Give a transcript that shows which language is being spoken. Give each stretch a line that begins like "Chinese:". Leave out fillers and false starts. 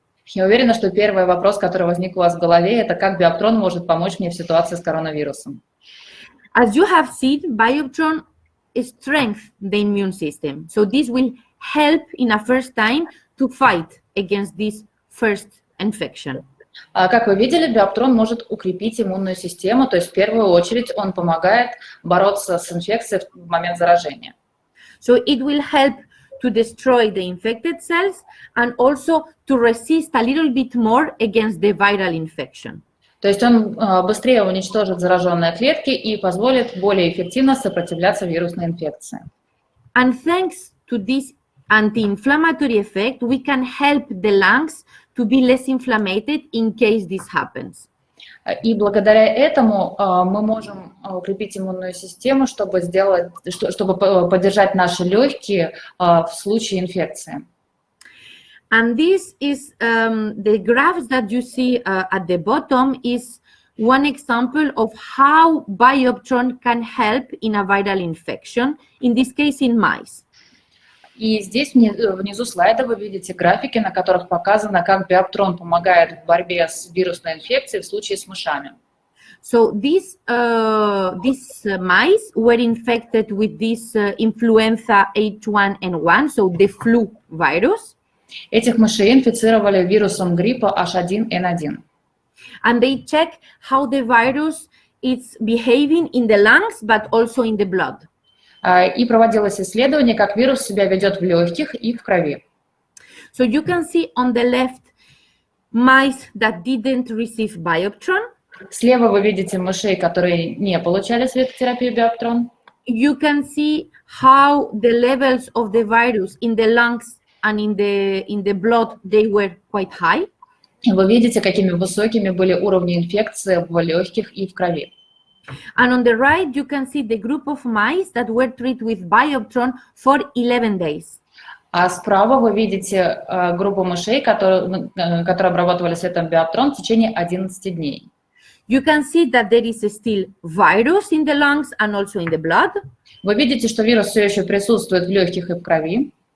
Russian: Я уверена, что первый вопрос, который возник у вас в голове, это как биоптрон может помочь мне в ситуации с коронавирусом.
English: As you have seen, Bioptron strengthens the immune system. So this will help in a first time to fight against this first infection.
Russian: Как вы видели, биоптрон может укрепить иммунную систему, то есть в первую очередь он помогает бороться с инфекцией в момент заражения.
English: So it will help to destroy the infected cells and also to resist a little bit more against the viral infection.
Russian: То есть он быстрее уничтожит зараженные клетки и позволит более эффективно сопротивляться вирусной инфекции.
English: And thanks to this anti-inflammatory effect, we can help the lungs to be less inflamed in case this happens.
Russian: И благодаря этому мы можем укрепить иммунную систему, чтобы поддержать наши легкие в случае инфекции.
English: And this is the graphs that you see at the bottom is one example of how Bioptron can help in a viral infection, in this case in mice.
Russian: И здесь внизу слайда вы видите графики, на которых показано, как биоптрон помогает в борьбе с вирусной инфекцией в случае с мышами.
English: So these mice were infected with this influenza H1N1, so the flu virus.
Russian: Этих мышей инфицировали вирусом гриппа H1N1.
English: And they check how the virus is behaving in the lungs, but also in the blood.
Russian: И проводилось исследование, как вирус себя ведет в легких и в крови.
English: So you can see on the left mice that didn't receive Bioptron.
Russian: Слева вы видите мышей, которые не получали светотерапию биоптрон.
English: You can see how the levels of the virus in the lungs and in the blood, they were quite high.
Russian: Вы видите, какими высокими были уровни инфекции в легких и в крови.
English: And on the right, you can see the group of mice that were treated with Bioptron for 11 days.
Russian: А справа вы видите группу мышей, которые обрабатывали светом биоптрон в течение 11 дней.
English: You can see that there is still virus in the lungs and also in the blood.
Russian: Вы видите, что вирус все еще присутствует в легких и в крови.